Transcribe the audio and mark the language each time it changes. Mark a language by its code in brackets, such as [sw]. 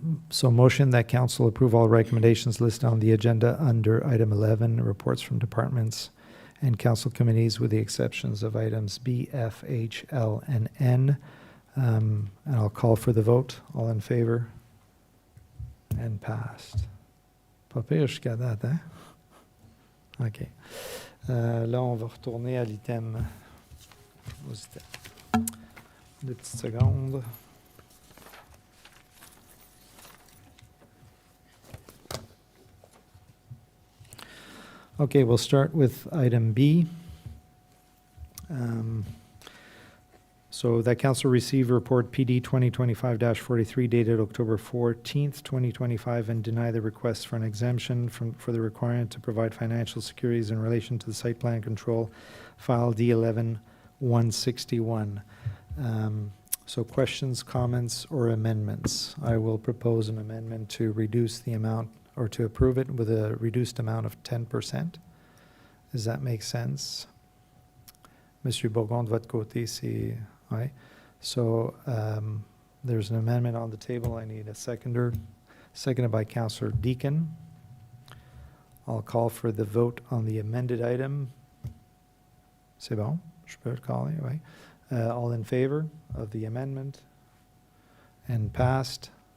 [en] So motion that council approve all recommendations listed on the agenda under item 11, reports from departments and council committees with the exceptions of items B, F, H, L, and N. And I'll call for the vote. All in favor? And passed. [fr] Pas pire jusqu'à date, hein? OK. Là, on va retourner à l'item. Deux petites secondes. [en] Okay, we'll start with item B. So that council receive report PD 2025-43 dated October 14th, 2025, and deny the request for an exemption for the requirement to provide financial securities in relation to the site plan control file D11-161. So questions, comments, or amendments? I will propose an amendment to reduce the amount or to approve it with a reduced amount of 10%. Does that make sense? [fr] Monsieur Bourgon, de votre côté, c'est... Ouais. [en] So there's an amendment on the table. I need a seconder. Seconded by Councillor Deacon. I'll call for the vote on the amended item. [fr] C'est bon? Je peux le caller, oui. [en] All in favor of the amendment? And passed.